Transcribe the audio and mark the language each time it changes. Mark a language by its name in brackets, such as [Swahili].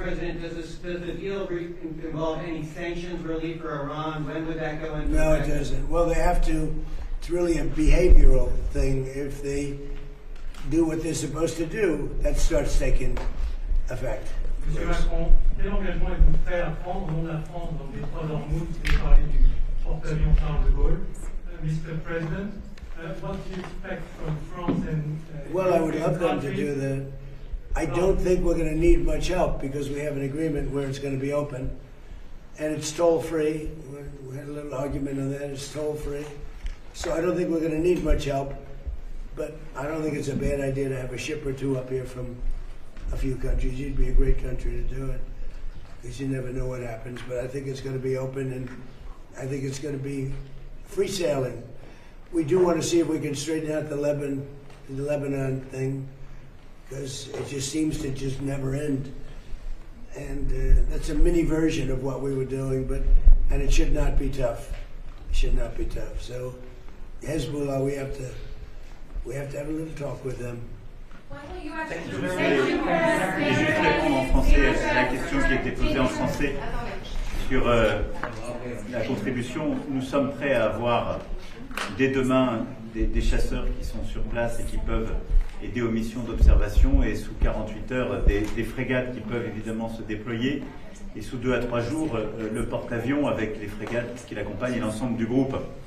[English] President, does the deal involve any sanctions relief for Iran? When would that go into No, effect? it doesn't. Well, they have to. It's really a behavioral thing. If they do what they're supposed to do, that starts taking effect. [French] Monsieur Macron, quel engagement êtes-vous prêt à prendre au nom de la France dans le détroit d'Ormuz? Vous avez parlé du porte-avions Charles de Gaulle. [English] Mr. President, what do you expect from France and Well, I would love them to do that. I don't think we're going to need much help because we have an agreement where it's going to be open, and it's toll-free. We had a little argument on that. It's toll-free. So I don't think we're going to need much help, but I don't think it's a bad idea to have a ship or two up here from a few countries. You'd be a great country to do it because you never know what happens, but I think it's going to be open, and I think it's going to be free sailing. We do want to see if we can straighten out the Lebanon thing, because it just seems to just never end. And that's a mini version of what we were doing, and it should not be tough. It should not be tough. So Hezbollah, we have to have a little talk with them. [French] Je vais juste répondre en français à la question qui a été posée en français sur la contribution. Nous sommes prêts à avoir dès demain des chasseurs qui sont sur place et qui peuvent aider aux missions d'observation, et sous 48 heures des frégates qui peuvent évidemment se déployer, et sous 2 à 3 jours le porte-avions avec les frégates qui l'accompagnent et l'ensemble du groupe.